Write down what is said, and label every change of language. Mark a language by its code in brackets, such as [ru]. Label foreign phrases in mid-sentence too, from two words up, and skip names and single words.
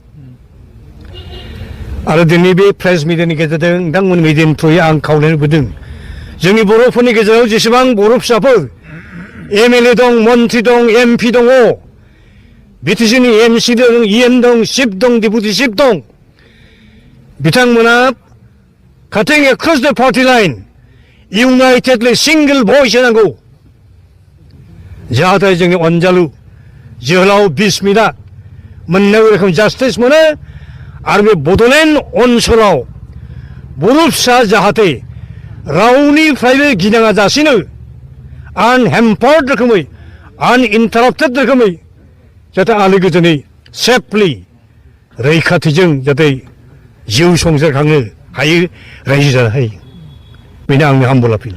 [brx] आरो दिनै बे [en] press media [brx] गेजेरजों नोंथांमोन मिडियानि थ्रुयै आं खावलायनो लुबैदों जोंनि बर'फोरनि गेजेराव जेसेबां बर' फिसाफोर एमएलए दं मन्त्रि दं एमपि दङ बिटिसिनि एमसि दं इएन दं चिफ दं डेपुटि चिफ दं बिथांमोना cutting [en] across the party line unitedly single voice [brx] होनांगौ जाहाथे जोंनि अनजालु जोहोलाव बिस्मिता मोननाय रोखोम जास्टिस मोनो आरो बे बड'लेण्ड ओनसोलाव बर' फिसा जाहाथे रावनिफ्रायबो गिनाङा जासिनो आनहेम्पार्ड रोखोमै आनइन्टाराप्टेड रोखोमै जाहाथे आलो गोजोनै सेफलि रैखाथिजों जाहाथे जिउ संसार खांनो हायो रायजो जानो हायो बेनो आंनि हामबल आपिल